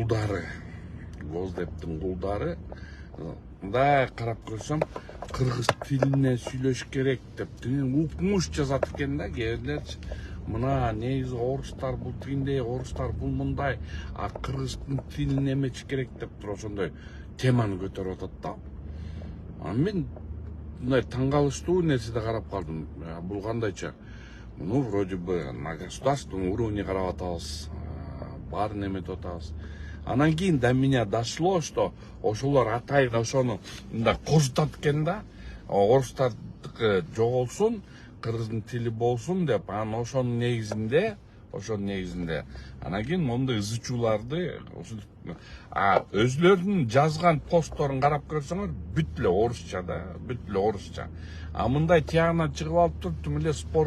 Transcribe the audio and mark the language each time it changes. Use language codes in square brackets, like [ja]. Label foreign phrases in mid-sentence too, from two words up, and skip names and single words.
[ky] кулдары мындай карап көрсөм кыргыз тилине сүйлөш керек деп укмуш жазат экен да кээбирлерчи мына негизи орустар бул тигиндей орустар бул мындай а кыргыздын тилин эмечи керек деп туруп ошондой теманы көтөрүп атат да мен мындай таң калыштуу нерседе карап калдым бул кандайча [ru] ну вроде бы на государственном уровне [ky] карап атабыз баарын эметип атабыз анан кийин [ru] до меня дошло что [ky] ошолор атайын ошону мындай козутат экен да орустардыкы жоголсун кыргыздын тили болсун деп анан ошонун негизинде анан кийин моундай ызычууларды өзүлөрүнүн жазган постторун карап көрсөңөр бүт эле орусча да а мындай тиягынан чыгып алып туруп тим эле спор